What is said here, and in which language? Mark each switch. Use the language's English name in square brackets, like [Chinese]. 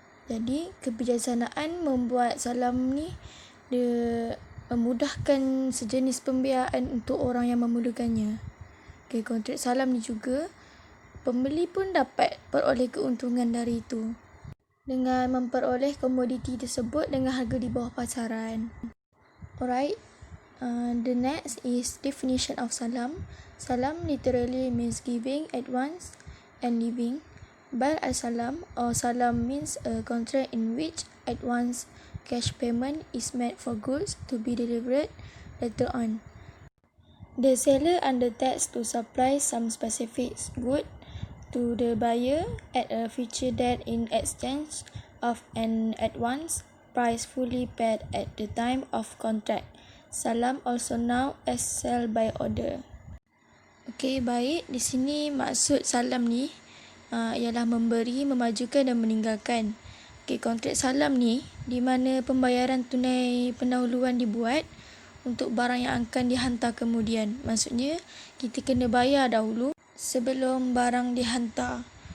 [Malay] Jadi, kebijaksanaan membuat salam ni dia memudahkan sejenis pembiayaan untuk orang yang memerlukannya. Okay, kontrak salam ni juga, pembeli pun dapat peroleh keuntungan dari itu dengan memperoleh komoditi tersebut dengan harga di bawah pasaran. [English] Alright, the next is definition of salam. Salam literally means giving at once and leaving. Bal al-salam or salam means a contract in which at once cash payment is made for goods to be delivered later on. The seller undertakes to supply some specific good to the buyer at a future date in exchange of an at once price fully paid at the time of contract. Salam also known as sell by order. [Malay] Okey, baik. Di sini maksud salam ni ialah memberi, memajukan dan meninggalkan. Okay, kontrak salam ni di mana pembayaran tunai pendahuluan dibuat untuk barang yang akan dihantar kemudian. Maksudnya kita kena bayar dahulu sebelum barang dihantar.